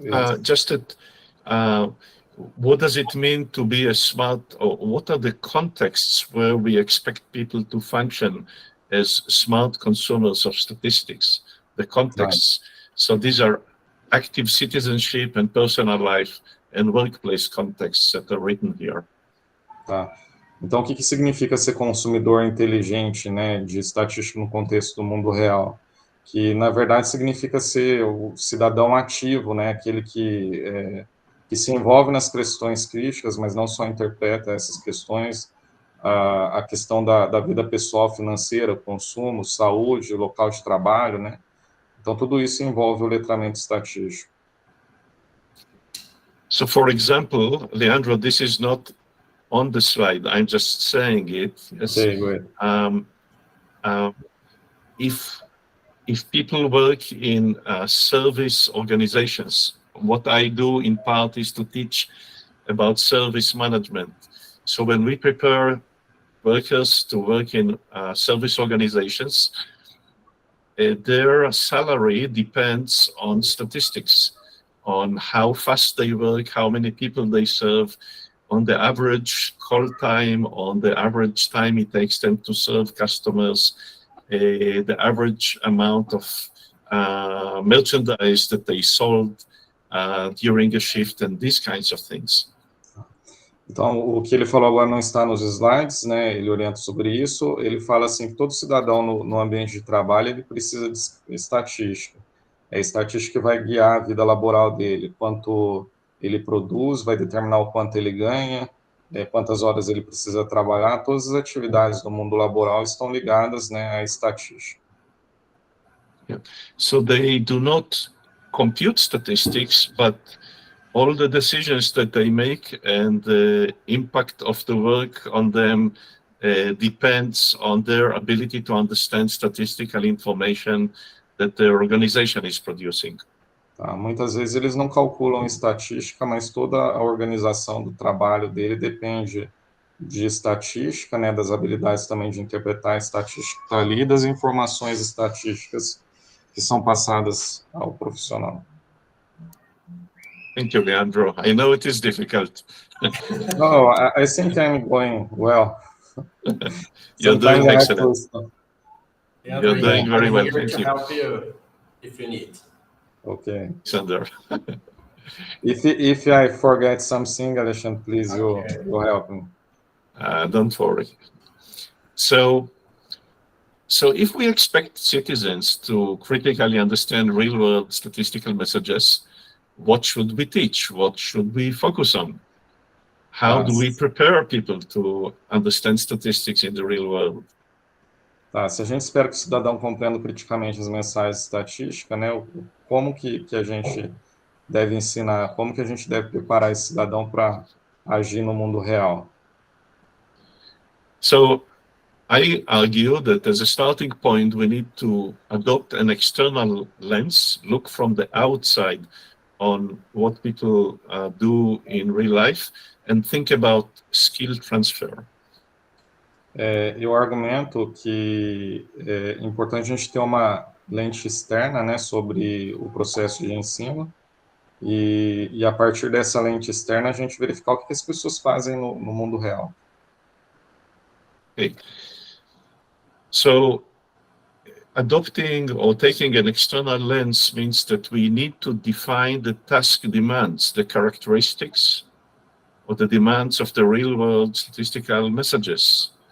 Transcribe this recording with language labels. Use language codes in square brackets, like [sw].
[en] Yeah, just that, what does it mean to be a smart, or what are the contexts where we expect people to function as smart consumers of statistics? The contexts, so these are active citizenship and personal life and workplace contexts that are written here. [pt] Tá. Então, o que significa ser consumidor inteligente, né, de estatística no contexto do mundo real? Que, na verdade, significa ser o cidadão ativo, né, aquele que se envolve nas questões críticas, mas não só interpreta essas questões, a questão da vida pessoal financeira, consumo, saúde, local de trabalho, né? Então, tudo isso envolve o letramento estatístico. [en] So, for example, Leandro, this is not on the slide. I'm just saying it. Yes. Okay, great. If people work in service organizations, what I do in part is to teach about service management. So when we prepare workers to work in service organizations, their salary depends on statistics, on how fast they work, how many people they serve, on the average call time, on the average time it takes them to serve customers, the average amount of merchandise that they sold during a shift, and these kinds of things. [pt] Então, o que ele falou agora não está nos slides, né? Ele orienta sobre isso. Ele fala assim que todo cidadão no ambiente de trabalho ele precisa de estatística. É a estatística que vai guiar a vida laboral dele, quanto ele produz, vai determinar o quanto ele ganha, quantas horas ele precisa trabalhar. Todas as atividades do mundo laboral estão ligadas, né, à estatística. [en] Yeah. So they do not compute statistics, but all the decisions that they make and the impact of the work on them depends on their ability to understand statistical information that their organization is producing. [pt] Tá, muitas vezes eles não calculam estatística, mas toda a organização do trabalho dele depende de estatística, né, das habilidades também de interpretar a estatística ali, das informações estatísticas que são passadas ao profissional. [en] Thank you, Leandro. I know it is difficult. No, I think I'm going well. You're doing excellent. Yeah, You're doing very well. Here Thank to you. help you if you need. Okay. Alexander. If I forget something, Alexandre, please, you help me. Don't worry. So if we expect citizens to critically understand real-world statistical messages, what should we teach? What should we focus on? How do we prepare people to understand statistics in the real world? [pt] Tá, se a gente espera que o cidadão compreenda criticamente as mensagens de estatística, né, como que a gente deve ensinar, como que a gente deve preparar esse cidadão para agir no mundo real? [en] So I argue that as a starting point, we need to adopt an external lens, look from the outside on what people do in real life, and think about skill transfer. [pt] Eu argumento que é importante a gente ter uma lente externa, né, sobre o processo de ensino e a partir dessa lente externa a gente verificar o que as pessoas fazem no mundo real. [en] Okay. So adopting or taking an external lens means that we need to define the task demands, the characteristics or the demands of the real-world statistical messages.